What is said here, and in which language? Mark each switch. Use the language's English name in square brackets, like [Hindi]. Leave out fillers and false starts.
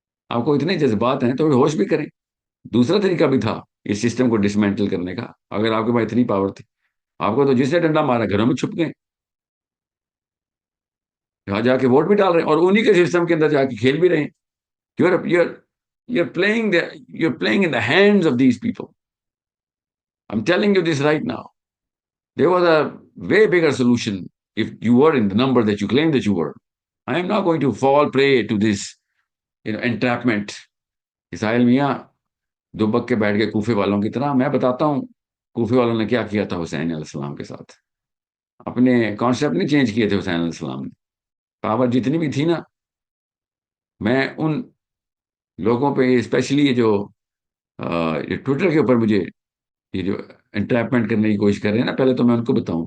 [Urdu] آپ کو اتنے جذبات ہیں تو ہوش بھی کریں. دوسرا طریقہ بھی تھا اس سسٹم کو ڈسمینٹل کرنے کا. اگر آپ کے پاس اتنی پاور تھی، آپ کو تو جس نے ڈنڈا مارا گھروں میں چھپ گئے، جہاں جا کے ووٹ بھی ڈال رہے ہیں اور انہی کے سسٹم کے اندر جا کے کھیل بھی رہے ہیں. [English] You're playing in the hands of these people. I'm telling you this right now. There was a way bigger solution if you were in the number that you claim that you were. I am not going to fall prey to this, entrapment. [Urdu] اسرائیل میاں دبک کے بیٹھ گئے کوفے والوں کی طرح. میں بتاتا ہوں کوفے والوں نے کیا کیا تھا حسین علیہ السلام کے ساتھ. اپنے کانسیپٹ نہیں چینج کیے تھے حسین علیہ السلام نے. پاور جتنی بھی تھی نا، میں ان لوگوں پہ اسپیشلی یہ جو ٹویٹر کے اوپر مجھے یہ جو انٹریپمنٹ کرنے کی کوشش کر رہے ہیں نا، پہلے تو میں ان کو بتاؤں.